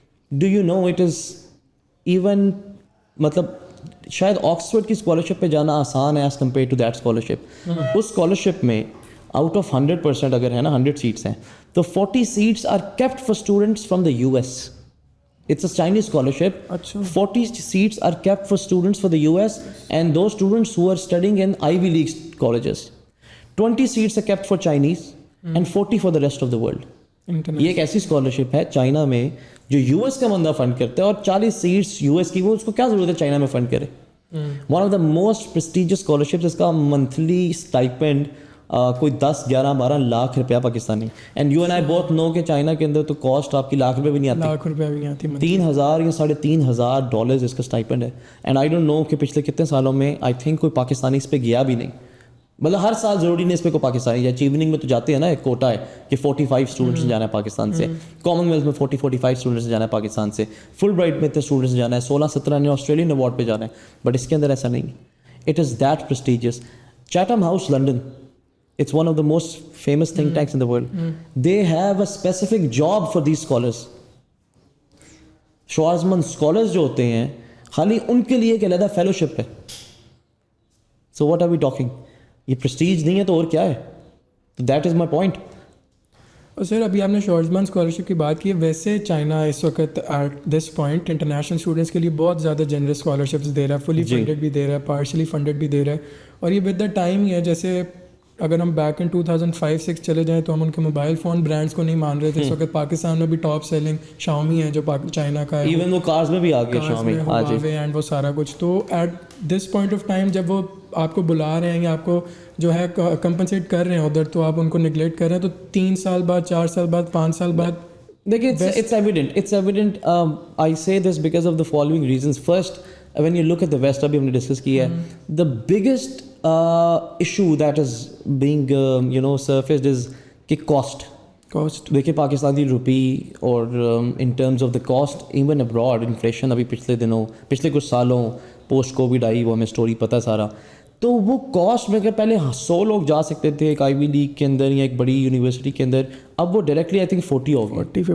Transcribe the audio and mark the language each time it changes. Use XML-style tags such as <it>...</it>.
<en>do you know it is even,</en> <ur>مطلب شاید Oxford کی اسکالرشپ پہ جانا آسان ہے</ur> <en>as compare to that</en> <ur>scholarship. اس scholarship میں آؤٹ آف 100% اگر ہے نا 100 سیٹس ہیں تو 40 seats</ur> <en>Are kept for students from the US. It's a Chinese scholarship. 40 seats are kept for students for the US and those students who are studying in Ivy League colleges. 20 seats are kept for Chinese and 40 for the rest of the world.</en> <ur>یہ ایک ایسی scholarship ہے China میں جو US کا بندہ fund کرتا ہے, اور 40 سیٹس US کی, وہ اس کو کیا ضرورت ہے چائنا میں فنڈ کرے.</ur> <en>one of the most prestigious scholarship,</en> <ur>جس کا منتھلی اسٹائپینڈ کوئی 10-11-12 لاکھ روپیہ Pakistani.</ur> <en>and you and I both know</en> <ur>کہ چائنا کے اندر تو کاسٹ آپ کی $1 بھی نہیں آتی, $3,000 یا $3,500 اس کا اسٹائپینڈ ہے.</ur> <en>and I don't know</en> <ur>کہ پچھلے کتنے سالوں میں</ur> <en>I think</en> <ur>کوئی پاکستانی اس پہ گیا بھی نہیں. مطلب ہر سال ضروری نہیں اس پہ کوئی پاکستانی, یا ایوننگ میں تو جاتے ہیں نا, ایک کوٹا ہے کہ 45 اسٹوڈنٹس جانا ہے پاکستان سے, کامن ویلتھ میں 40-45 اسٹوڈنٹس جانا ہے پاکستان سے, فل برائٹ میں اتنے اسٹوڈنٹس جانا ہے, 16-17 نے آسٹریلین ایوارڈ پہ جانا ہے. بٹ اس کے اندر ایسا نہیں.</ur> <en>It is that prestigious. Chatham House London, it's one of the most famous think tanks in the world. They have a specific job for these scholars.</en> <ur>Schwarzman scholars جو ہوتے ہیں خالی ان کے لیے ایک علیحدہ فیلوشپ ہے.</ur> <en>So what are we talking?</en> <ur>یہ پریسٹیج نہیں ہے تو اور کیا ہے.</ur> <en>That is my point.</en> <ur>اور سر ابھی آپ نے شارٹزمان اسکالرشپ کی بات کی ہے. ویسے چائنا اس وقت at this point international students کے لیے بہت زیادہ جنرس اسکالرشپس دے رہا ہے, فلی فنڈیڈ بھی دے رہا ہے, پارشلی فنڈیڈ بھی دے رہا ہے. اور یہ ود دا ٹائم ہی ہے, جیسے اگر ہم بیک ان 2005-6 چلے جائیں تو ہم ان کے موبائل فون برانڈس کو نہیں مان رہے تھے. اس وقت پاکستان میں بھی ٹاپ سیلنگ شاؤمی ہے جو چائنا کا ہے, ایون وہ کارز میں بھی آ گیا شاؤمی اینڈ وہ سارا کچھ. تو at this point of time جب وہ آپ کو بلا رہے ہیں یا آپ کو جو ہے کمپنسیٹ کر رہے ہیں ادھر, تو آپ ان کو نگلیکٹ کر رہے ہیں, تو 3 سال بعد 4 سال بعد 5 سال بعد</ur> <en>دیکھیے it's evident. I say this because of the following reasons. First, when you look at the West,</en> <ur>ابھی ہم نے ڈسکس کیا ہے,</ur> <en>the biggest issue that is being surfaced is کہ cost.</en> <ur>دیکھیے پاکستانی روپی اور in terms of the cost even abroad inflation ابھی پچھلے کچھ سالوں پوسٹ کووڈ آئی, وہ ہمیں اسٹوری پتہ سارا. تو وہ کاسٹ میں اگر پہلے 100 لوگ جا سکتے تھے ایک آئی وی لیگ کے اندر یا ایک بڑی یونیورسٹی کے اندر, اب وہ ڈائریکٹلی</ur> <en>I think</en> <ur>40 ہو گئی.</ur>